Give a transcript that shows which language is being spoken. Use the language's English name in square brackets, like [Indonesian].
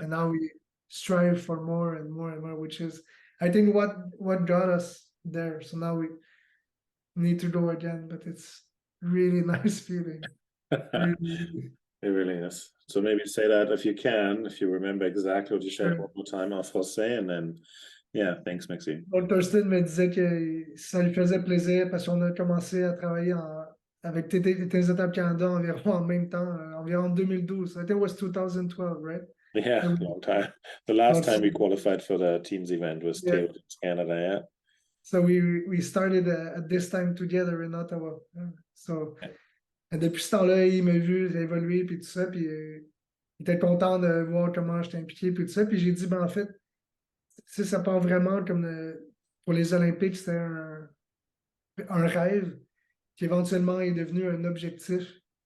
[English] And now we strive for more and more and more, which is, I think, what got us there. So now we need to go again, but it's really nice feeling. Really. It really is. So maybe say that if you remember exactly what you said one more time en français, and then, yeah, thanks, Maxime. [French] Donc, Thurston me disait que ça lui faisait plaisir parce qu'on a commencé à travailler avec Tennis Canada environ en même temps, environ 2012. I think it was 2012, right? [English] Yeah, long time. The last time we qualified for the teams event was Table Tennis Canada, yeah. So we started at this time together in Ottawa. [French] So, et depuis ce temps-là, il m'a vu évoluer puis tout ça, puis il était content de voir comment j'étais impliqué puis tout ça. Puis j'ai dit, en fait, ça part vraiment comme pour les Olympiques, c'était un rêve qui éventuellement est devenu un objectif.